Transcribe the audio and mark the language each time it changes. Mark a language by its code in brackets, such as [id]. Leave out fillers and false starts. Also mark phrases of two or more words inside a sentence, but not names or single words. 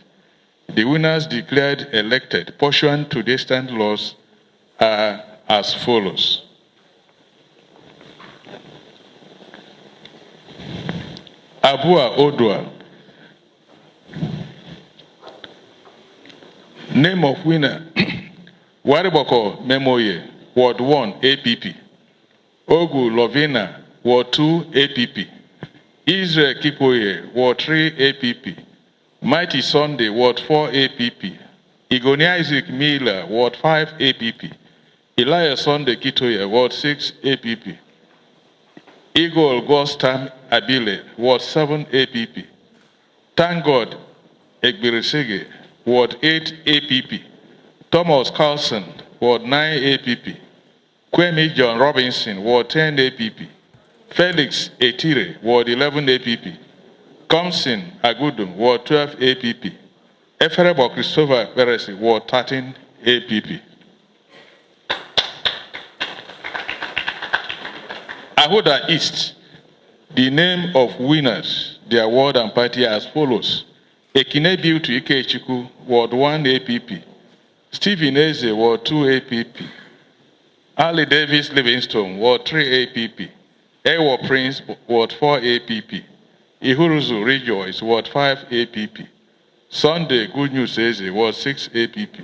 [en] The winners declared elected pursuant to the extant laws are as follows. Abua Odua. Name of winner, Wariboko Memoye, Ward 1, APP. Ogu Lovina, Ward 2, APP. Israel Kipoye, Ward 3, APP. Mighty Sunday, Ward 4, APP. Igonia Isaac Miller, Ward 5, APP. Elias Sunday Kitoye, Ward 6, APP. Eagle Gostam Abile, Ward 7 APP. Thank God Egbirisige, Ward 8 APP. Thomas Carlson, Ward 9 APP. Kwemi John Robinson, Ward 10 APP. Felix Etire, Ward 11 APP. Comson Agudum, Ward 12 APP. Eferebo Christopher Peresi, Ward 13 APP. Ahoda East, the name of winners, their ward and party as follows. Ekine Beauty Ikechiku, Ward 1 APP. Stephen Eze, Ward 2 APP. Ali Davis Livingstone, Ward 3 APP. Ewo Prince, Ward 4 APP. Ihuruzu Rejoice, Ward 5 APP. Sunday Good News Eze, Ward 6 APP.